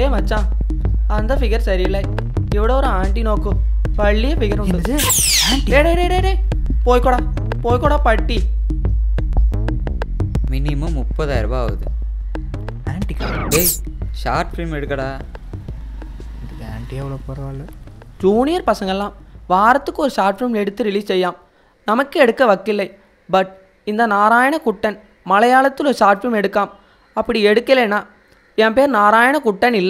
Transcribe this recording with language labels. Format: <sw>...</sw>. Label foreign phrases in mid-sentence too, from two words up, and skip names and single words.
<ml>മച്ചാ അന്ത ഫിഗർ ശരിയല്ലേ ഇവിടെ ഒരു ആൻറ്റി നോക്കൂ വലിയ ഫിഗർ ഉണ്ട് പോയിക്കോടാ പട്ടി</ml> <ta>மினிமம் 30,000 ரூபாய் ஆகுது ஆன்ட்டிக்கா டேய்</ta> <en>short film</en> <ta>எடுக்கடா இதுக்கு ஆன்ட்டி எவ்வளோ பரவாயில்ல ஜூனியர் பசங்கள்லாம் வாரத்துக்கு ஒரு</ta> <en>short film</en> <ta>எடுத்து ரிலீஸ் செய்யாம் நமக்கு எடுக்க வக்கில்லை பட் இந்த நாராயண குட்டன் மலையாளத்தில் ஒரு</ta> <en>short film</en> <ta>எடுக்காம் அப்படி எடுக்கலைன்னா என் பேர் நாராயண குட்டன் இல்லை</ta>